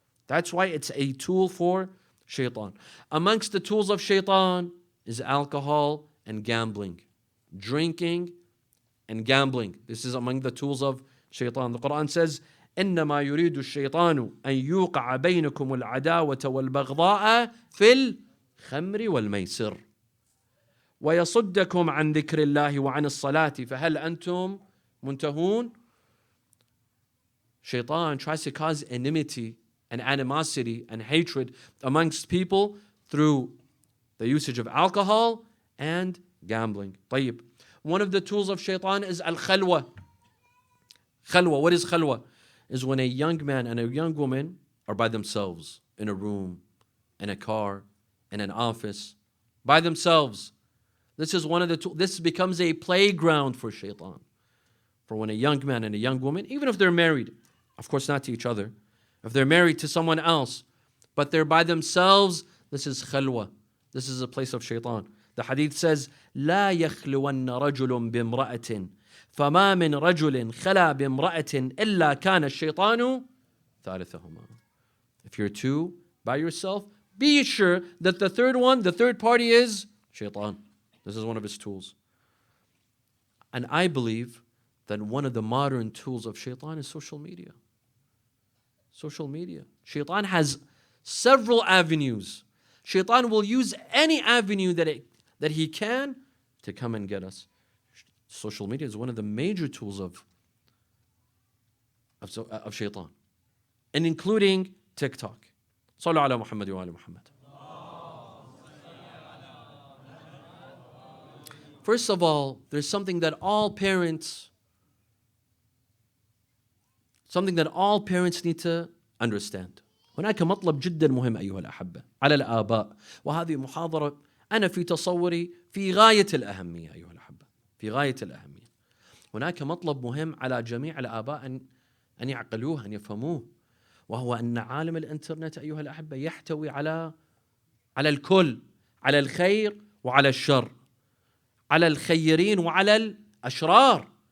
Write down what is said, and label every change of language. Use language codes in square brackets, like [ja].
[en] That's why it's a tool for Shaytan. Amongst the tools of Shaytan is alcohol and gambling. Drinking and gambling. This is among the tools of Shaytan. The Quran says, [ar] إنما يريد الشيطان أن يوقع بينكم العداوة والبغضاء في الخمر والميسر ويصدكم عن ذكر الله وعن الصلاة فهل أنتم منتهون. [en] Shaytan tries to cause enmity and animosity and hatred amongst people through the usage of alcohol and gambling. [ar] طيب. [en] One of the tools of Shaytan is al-khalwa. Khalwa. What is khalwa? Is when a young man and a young woman are by themselves in a room, in a car, in an office, by themselves. This is one of the tools. This becomes a playground for Shaytan. For when a young man and a young woman, even if they're married, of course not to each other, if they're married to someone else, but they're by themselves, this is khalwa. This is a place of Shaytan. The hadith says, [ar] لا يخلون رجل بامرأة فما من رجل خلا بامرأة إلا كان الشيطان ثالثهما. [en] If you're two by yourself, be sure that the third party is Shaytan. This is one of his tools. And I believe that one of the modern tools of Shaytan is social media. Social media. Shaytan has several avenues. Shaytan will use any avenue that he can to come and get us. Social media is one of the major tools of Shaytan, and including TikTok. [ar] Sallu ala Muhammad wa ala Muhammad. [en] First of all, there's something that all parents need to understand. [ar] هناك مطلب جدا مهم أيها الأحبة على الآباء، وهذه محاضرة أنا في تصوري في غاية الأهمية أيها الأحبة، في غاية الأهمية. هناك مطلب مهم على جميع الآباء أن يعقلوه، أن يفهموه، وهو أن عالم الإنترنت أيها الأحبة يحتوي على الكل، على الخير وعلى الشر، على الخيرين وعلى الأشرار.